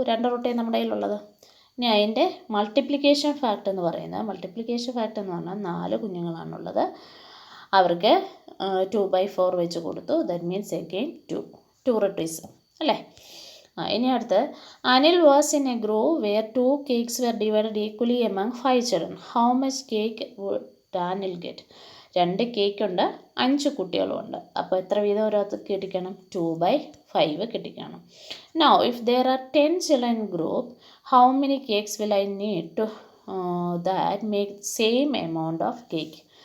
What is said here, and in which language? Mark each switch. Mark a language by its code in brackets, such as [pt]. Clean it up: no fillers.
[ml] 2 റൊട്ടിയാണ് നമ്മുടെ കയ്യിലുള്ളത്. ഇനി അതിൻ്റെ മൾട്ടിപ്ലിക്കേഷൻ ഫാക്ടർ എന്ന് പറയുന്നത്, മൾട്ടിപ്ലിക്കേഷൻ ഫാക്ടർ എന്ന് പറഞ്ഞാൽ 4 കുഞ്ഞുങ്ങളാണുള്ളത്, അവർക്ക് 2/4 വെച്ച് കൊടുത്തു. [en] That means again 2 rotis അല്ലേ. [ml] ഇനി അടുത്ത്, [en] Anil was in a group where 2 cakes were divided equally among 5 children. How much cake would Daniel get? [ml] 2 cake ഉണ്ട്, 5 കുട്ടികളും ഉണ്ട്, അപ്പോൾ എത്ര വീതം ഓരോരുത്തർക്ക് കിട്ടിക്കണം? 2/5 കിട്ടിക്കണം. [en] Now if there are 10 children in group, how many cakes will I need to that make same amount of cake?